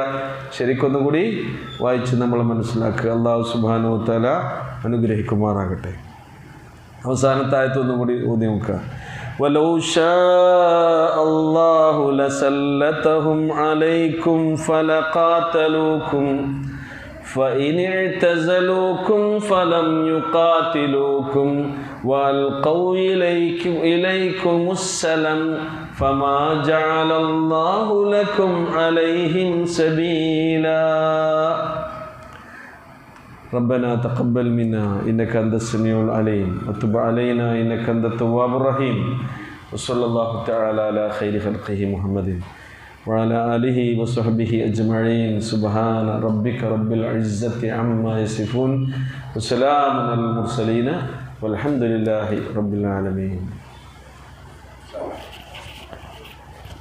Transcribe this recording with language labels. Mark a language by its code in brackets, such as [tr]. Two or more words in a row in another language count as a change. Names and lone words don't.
[ml] ശരിക്കൊന്നും കൂടി വായിച്ച് നമ്മൾ മനസ്സിലാക്കുക. [ar] الله سبحانه وتعالى [ml] അനുഗ്രഹിക്കുമാറാകട്ടെ. അവസാനത്തെ ആയത്ത് ഒന്നും കൂടി ഊതി നോക്കുക. [ar] ولو شاء الله لسلطهم عليكم فلقاتلوكم فإن اعتزلوكم فلم يقاتلوكم وألقوا إليكم السلم فما جعل الله لكم عليهم سبيلا ربنا تقبل منا إنك أنت السميع العليم وتب علينا إنك أنت التواب الرحيم وصلى الله تعالى على خير خلقه محمد وعلى آله وصحبه أجمعين سبحان ربك رب العزة عما يصفون وسلام على المرسلين والحمد لله رب العالمين.